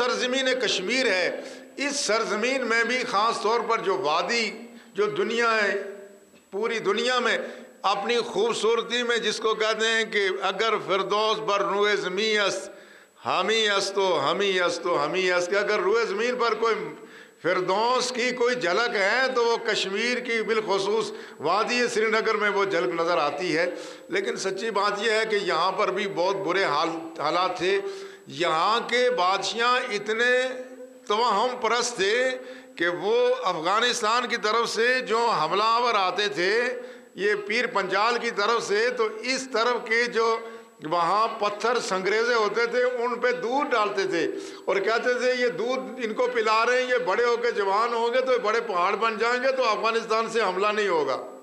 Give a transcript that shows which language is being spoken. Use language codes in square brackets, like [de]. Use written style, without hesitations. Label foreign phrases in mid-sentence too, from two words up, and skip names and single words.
[ur] سرزمین کشمیر ہے، اس سرزمین میں بھی خاص طور پر جو وادی جو دنیا ہے، پوری دنیا میں اپنی خوبصورتی میں جس کو کہتے ہیں کہ [fa] اگر فردوس بر روئے زمین است ہمی است و ہمی است و ہمی است، [ur] کہ اگر روئے زمین پر کوئی فردوس کی کوئی جھلک ہے تو وہ کشمیر کی بالخصوص وادی سری نگر میں وہ جھلک نظر آتی ہے۔ لیکن سچی بات یہ ہے کہ یہاں پر بھی بہت برے حالات تھے۔ یہاں کے بادشاہ اتنے توہم پرست تھے کہ وہ افغانستان کی طرف سے جو حملہ آور آتے تھے، یہ پیر پنجال کی طرف سے، تو اس طرف کے جو وہاں پتھر سنگریزے ہوتے تھے ان پہ دودھ ڈالتے تھے اور کہتے تھے یہ دودھ ان کو پلا رہے ہیں، یہ بڑے ہو کے جوان ہوں گے تو یہ بڑے پہاڑ بن جائیں گے تو افغانستان سے حملہ نہیں ہوگا۔